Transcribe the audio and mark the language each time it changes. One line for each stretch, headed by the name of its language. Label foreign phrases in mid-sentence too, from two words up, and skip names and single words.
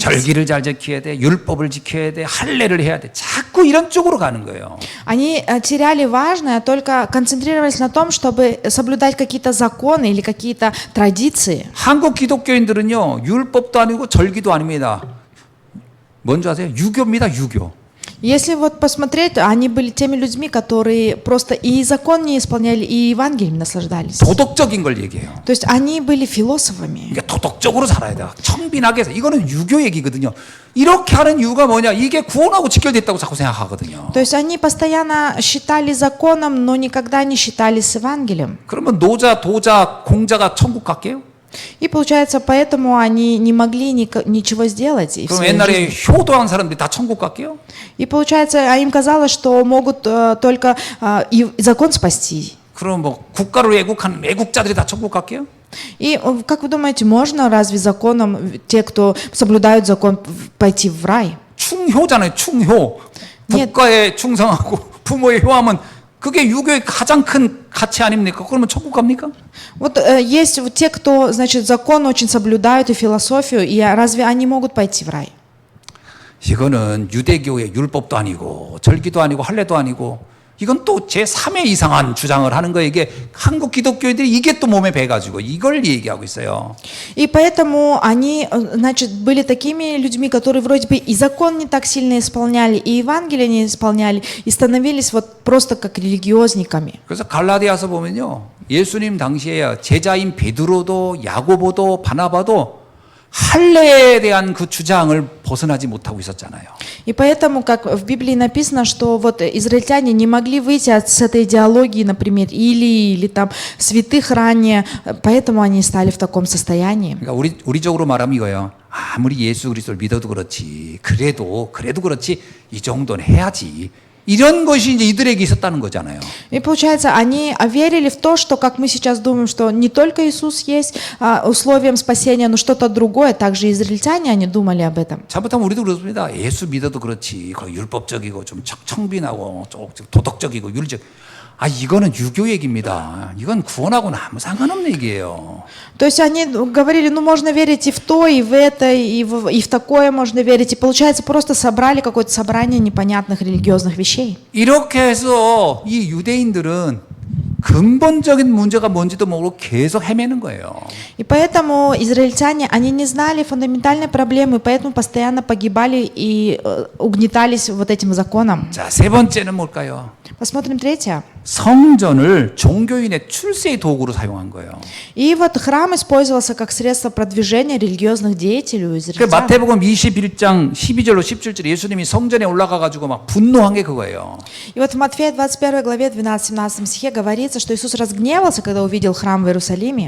Korean: 절기를 잘 지켜야 돼, 율법을 지켜야 돼, 할례를 해야 돼. 자꾸 이런 쪽으로 가는 거예요.
Russian: Они теряли важное, только концентрировались на том, чтобы соблюдать какие-то законы или какие-то традиции.
Korean: 한국 기독교인들은요, 율법도 아니고 절기도 아닙니다. 뭔지 아세요? 유교입니다, 유교.
Russian: Если вот посмотреть, они были теми людьми, которые просто и закон не исполняли, и Евангелием наслаждались.
Korean: 도덕적인 걸 얘기해요.
Russian: То есть они были философами.
Korean: 그러니까 도덕적으로 살아야 돼. 청빈하게 해서. 이거는 유교 얘기거든요. 이렇게 하는 이유가 뭐냐? 이게 구원하고 직결됐다고 자꾸 생각하거든요.
Russian: То есть они постоянно считали законом, но никогда не считали с Евангелием.
Korean: 그러면 노자, 도자, 공자가 천국 갈게요?
Russian: И получается, поэтому они не могли ничего сделать. в
Korean: 그럼
Russian: своей
Korean: 옛날에
Russian: жизни.
Korean: 효도한 사람들이 다 천국 갈게요?
Russian: И получается, им казалось, что могут только и закон спасти.
Korean: 그럼 뭐 국가를 애국하는 애국자들이 다 천국 갈게요?
Russian: И как вы думаете, можно разве законом те, кто соблюдают закон, пойти в рай?
Korean: 충효잖아요, 충효.
Russian: Нет.
Korean: 국가에 충성하고 부모의 효하면 그게 유교의 가장 큰 가치 아닙니까? 그러면 천국 갑니까?
Russian: Вот есть вот те, кто, значит, закон очень соблюдают и философию, и разве они могут пойти в рай?
Korean: 이거는 유대교의 율법도 아니고 절기도 아니고 할례도 아니고 이건 또 제3의 이상한 주장을 하는 거예요. 이게 한국 기독교인들이 이게 또 몸에 배가지고 이걸 얘기하고 있어요.
Russian: И поэтому они, значит, были такими людьми, которые вроде бы и закон не так сильно исполняли, и Евангелие не исполняли, и становились вот просто как религиозниками.
Korean: 그래서 갈라디아서 보면요. 예수님 당시에 제자인 베드로도 야고보도 바나바도 할례에 대한 그 주장을 벗어나지 못하고 있었잖아요.
Russian: И поэтому, как в Библии написано, что вот израильтяне не могли выйти с этой идеологии, например, или там святых ранее, поэтому они стали в таком состоянии.
Korean: 그러니까 우리적으로 말하면 이거예요. 아무리 예수 그리스도를 믿어도 그렇지, 그래도 그렇지 이 정도는 해야지. 이런 것이 이제 이들에게 있었다는 거잖아요.
Russian: И получается, они верили в то, что, как мы сейчас думаем, что не только Иисус есть условием спасения, но что-то другое. Также израильтяне, они думали об этом.
Korean: 잘못하면 우리도 그렇습니다. 예수 믿어도 그렇지. 거의 율법적이고 좀 청빈하고 좀 도덕적이고 윤리적. 이거는 유교 얘기입니다. 이건 구원하고는 아무 상관없는 얘기예요.
Russian: То есть они говорили, ну можно верить и в то, и в это, и в такое можно верить. И получается, просто собрали какое-то собрание непонятных религиозных вещей.
Korean: 이렇게 해서 이 유대인들은 근본적인 문제가 뭔지도 모르고 계속 헤매는 거예요.
Russian: И поэтому израильтяне, они не знали фундаментальной проблемы, поэтому постоянно погибали и угнетались вот этим законом.
Korean: 자, 세 번째는 뭘까요?
Russian: Посмотрим третье.
Korean: 성전을 종교인의 출세의 도구로 사용한 거예요.
Russian: И вот храм использовался как средство продвижения религиозных деятелей у
Korean: 그
Russian: израильтян.
Korean: 마태복음 21장 12절로 17절에 예수님이 성전에 올라가 가지고 막 분노한 게 그거예요.
Russian: И вот в Матфея 21 главе 12-17 стихе говорится, что Иисус разгневался, когда увидел храм в Иерусалиме.